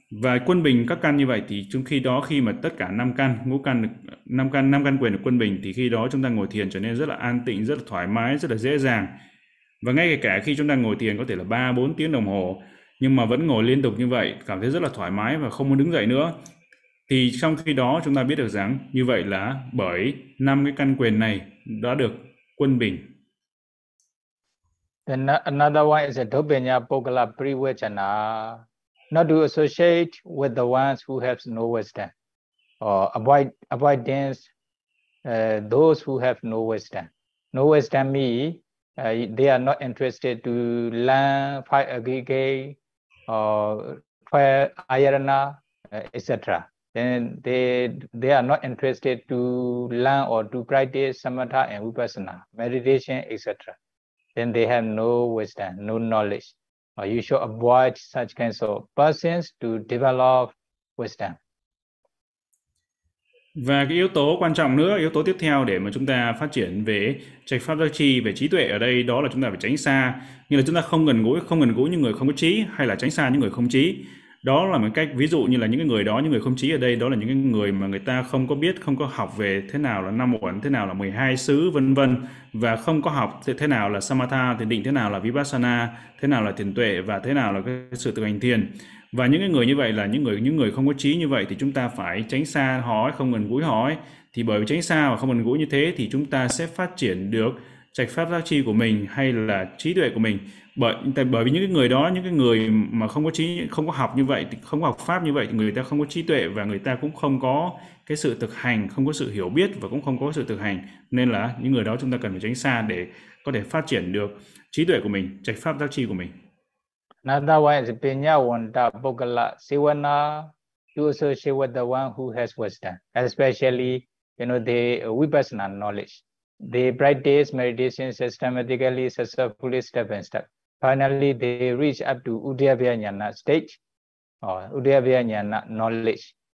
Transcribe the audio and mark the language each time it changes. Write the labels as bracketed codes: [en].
[vi] Và quân bình các căn như vậy thì trong khi đó, khi mà tất cả năm căn, ngũ căn, năm căn quyền được quân bình, thì khi đó chúng ta ngồi thiền trở nên rất là an tịnh, rất là thoải mái, rất là dễ dàng. Và ngay cả khi chúng ta ngồi thiền có thể là 3-4 tiếng đồng hồ, nhưng mà vẫn ngồi liên tục như vậy, cảm thấy rất là thoải mái và không muốn đứng dậy nữa, thì trong khi đó chúng ta biết được rằng như vậy là bởi năm cái căn quyền này đã được quân bình. [en] Then another one is a dobenya pogala privacana, not to associate with the ones who have no wisdom, or avoidance those who have no wisdom. No wisdom means they are not interested to learn five aggregate or five ayarana, etc. Then they are not interested to learn or to practice samatha and vipassana, meditation, etc. Then they have no wisdom, no knowledge. You should avoid such kinds of persons to develop wisdom. [vi] Và cái yếu tố quan trọng nữa, yếu tố tiếp theo để mà chúng ta phát triển về trạch pháp giác chi, về trí tuệ ở đây, đó là chúng ta phải tránh xa, nghĩa là chúng ta không gần gũi những người không có trí, hay là tránh xa những người không trí. Đó là một cách ví dụ như là những người đó, những người không trí ở đây, đó là những người mà người ta không có biết, không có học về thế nào là năm uẩn, thế nào là 12 xứ, vân vân, và không có học thế nào là samatha, thiền định, thế nào là vipassana, thế nào là thiền tuệ, và thế nào là cái sự tự hành thiền. Và những cái người như vậy là những người không có trí như vậy, thì chúng ta phải tránh xa họ, không gần gũi họ. Thì bởi vì tránh xa và không gần gũi như thế thì chúng ta sẽ phát triển được trạch pháp giác chi của mình hay là trí tuệ của mình. Bởi vì những cái người đó, những cái người mà không có trí, không có học như vậy, không có học pháp như vậy, thì người ta không có trí tuệ và người ta cũng không có cái sự thực hành, không có sự hiểu biết và cũng không có sự thực hành. Nên là những người đó chúng ta cần phải tránh xa để có thể phát triển được trí tuệ của mình, trạch pháp giác chi của mình. [en] Another one is Pinya Wanda Bogala Sivana to associate with the one who has wisdom, especially, you know, the vipassana knowledge. They practice meditation systematically, successfully, step by step. Finally, they reach up to Uddiyavijnana stage or Uddiyavijnana knowledge.